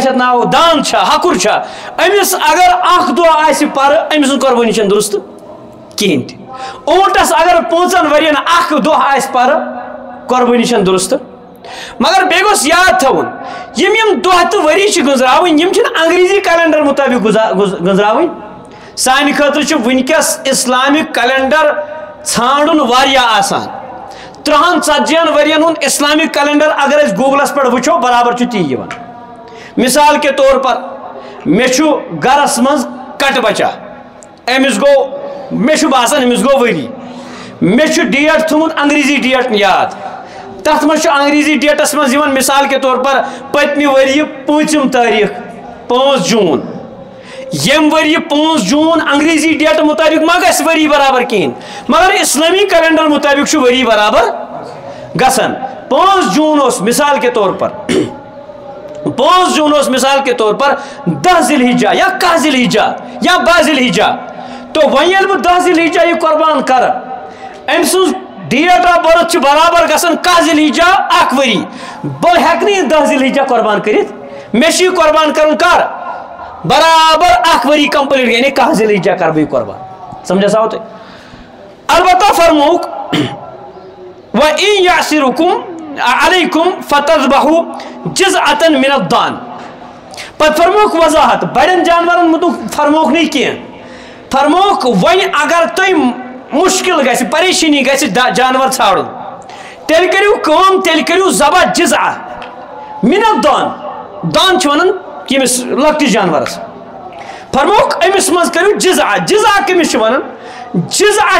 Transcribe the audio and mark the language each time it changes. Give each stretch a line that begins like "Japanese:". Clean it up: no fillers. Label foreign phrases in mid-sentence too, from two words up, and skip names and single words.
Kashmiri: چھِ اَتھ ناو داند چھا ہکُر چھا أمِس اگر 1 دۄہ آسہِ پرٕ أمۍ سٕنٛز قۄربٲنی چھنہٕ درست کِہیٖنۍ تہِ اوٗنٹس اگر 5 ؤرین 1 دۄہ آسہِ پرٕ قۄربٲنی چھنہٕ درست مگر بیٚیہِ گوٚژھ یاد تھاوُن یِم دۄہ تہٕ ؤری چھِ گٔنٛزراوٕنۍ یِم چھِنہٕ انگریزی کیلنڈر مُطٲبق گٔنٛزراوٕنۍ سانہِ خٲطرٕ چھُ وٕنکیٚس
English: Islamic calendar
Kashmiri: ژھانڈُن واریاہ آسان 30-40 ؤرین ہُنٛد
English: Islamic calendar
Kashmiri: اگر أسۍ گوٗگلس پٮ۪ٹھ وٕچھو برابر چھُ تی یِوان
Urdu: مثال کے طور پر
Kashmiri: مےٚ چھُ گرس منٛز کٹہٕ بچہ أمِس گوٚو مےٚ چھُ باسان أمِس گوٚو ؤری مےٚ چھُ ڈیٹ تھوٚمُت انگریزی ڈیٹ یاد تتھ منٛز چھُ انگریزی ڈیٹس منٛز یِوان
Urdu: مثال کے طور پر
Kashmiri: پٔتمہِ ؤرۍ 5 تٲریٖخ 5 جوٗن ییٚمہِ ؤرۍ 5 جوٗن انگریزی ڈیٹ مُطٲبق ما گژھِ ؤری برابر کِہیٖنۍ مگر اسلٲمی کیلنڈر مُطٲبق چھُ ؤری برابر گژھان 5 جوٗن اوس
Urdu: مثال کے طور پر
Kashmiri: 5 جوٗن اوس
Urdu: مثال کے طور پر
Kashmiri: 10 ذی الحجہ یا 1 ذی الحجہ یا 12 ذی الحجہ تو وۄنۍ ییٚلہِ بہٕ 10 ذی الحجہ یہِ قۄربان کرٕ أمۍ سٕنٛز
English: date of birth
Kashmiri: چھُ برابر گژھان 1 ذی الحجہ 1 ؤری بہٕ ہٮ۪کہٕ نہٕ یہِ 10 ذی الحجہ قۄربان کٔرِتھ مےٚ چھُ یہِ قۄربان کرُن کر برابر 1 ؤری کمپلیٹ یعنی 1 ذی الحجہ کرٕ بہٕ یہِ قۄربان سمجھس آو تۄہہِ البتہ فرمووُکھ
Arabic: وَإِن يَعْسِرُكُمْ عَلَيْكُمْ فَتَذْبَحُوا جِزْعَةً مِنَ الضَّأْنِ
Kashmiri: پتہٕ فرمووُکھ وضاحت بڑٮ۪ن جانورن متعلق فرمووُکھ نہٕ کینٛہہ فرمووُکھ وۄنۍ اگر تۄہہِ مُشکل گژھِ پریشٲنی گژھِ جانور ژھانڈُن تیٚلہِ کٔرِو کٲم تیٚلہِ کٔرِو ذبح
Arabic: جِزعہ مِنَ الضَّأْنِ
Kashmiri: دان چھِ ونان ییٚمِس لۄکٹِس جانورس فرمووُکھ أمِس منٛز کٔرِو جِزعہ جِزعہ کٔمِس چھِ ونان جِزعہ